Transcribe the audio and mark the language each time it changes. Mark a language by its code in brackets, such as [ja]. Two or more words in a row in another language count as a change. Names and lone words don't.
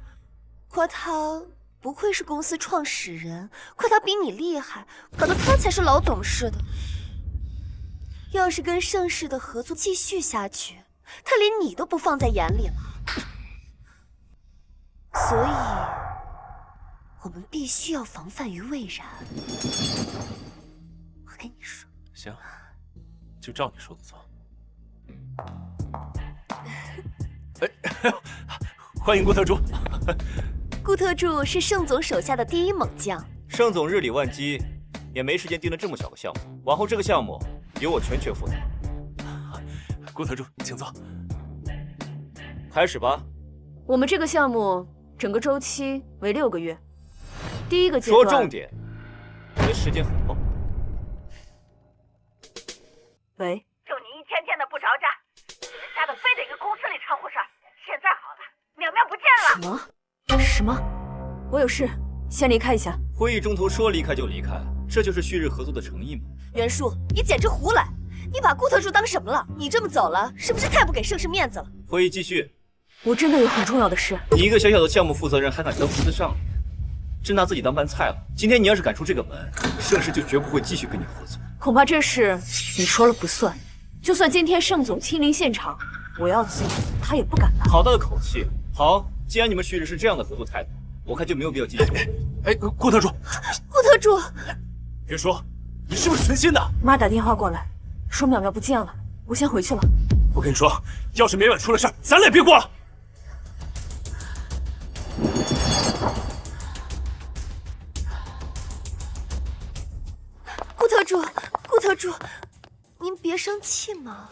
[zh] 誇他不愧是公司創始人，誇他比你厲害，搞得他才是老董事的。要是跟盛世的合作繼續下去，他連你都不放在眼裡了。所以我們必須要防範於未然。我跟你說。行，就照你說的做。哎，歡迎顧特助。顧特助是盛總手下的第一猛將。盛總日理萬機，也沒時間盯着這麼小個項目。往後這個項目由我全權負責。顧特助，請坐。開始吧。我們這個項目整個週期為6個月。第一個階段。說重點，你的時間很棒。喂。就你一天天的不着家，你們家的非得跟公司裡摻和事兒。現在好了，淼淼不見了。什麼？ 我有事，先離開一下。會議中途說離開就離開，這就是旭日合作的誠意嗎？袁叔，你簡直胡來！你把顧特助當什麼了？你這麼走了，是不是太不給盛世面子了？會議繼續。我真的有很重要的事。你一個小小的項目負責人還敢當胡子上臉，真拿自己當飯菜了。今天你要是敢出這個門，盛世就絕不會繼續跟你合作。恐怕這事你說了不算。就算今天盛總親臨現場，我要走，他也不敢來。好大的口氣！好，既然你們旭日是這樣的合作態度，我看就沒有必要繼續。哎，顧特助，顧特助，別說，你是不是存心的？媽打電話過來，說淼淼不見了，我先回去了。我跟你說，要是每晚出了事兒，咱倆別過了。顧特助，您別生氣嘛。